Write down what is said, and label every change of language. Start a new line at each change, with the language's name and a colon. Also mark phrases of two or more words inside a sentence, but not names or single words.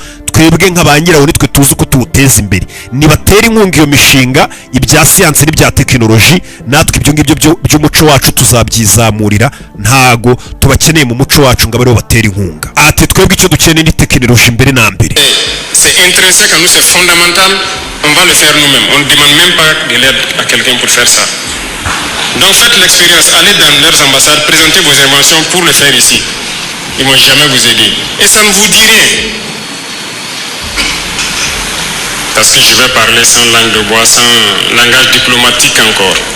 Kinyarwanda: Twebwe nka nyirawo nitwe tuzi ko tuwuteza imbere. Nibatera inkunga iyo mishinga ibya siyanse n'ibya tekinoloji, natwe ibyo ngibyo by'umuco wacu tuzabyizamurira, ntago tubakeneye mu muco wacu ngo abariho batera inkunga. Ati twebwe icyo dukeneye ni tekinoloji mbere na mbere.
French: C'est intrinsèque à nous, c'est fondamental, on va le faire nous-mêmes. On ne demande même pas de l'aide à quelqu'un pour faire ça. Donc faites l'expérience, allez dans leurs ambassades, présentez vos inventions pour le faire ici. Ils ne vont jamais vous aider. Et ça ne vous dit rien. Parce que je vais parler sans langue de bois, sans langage diplomatique encore.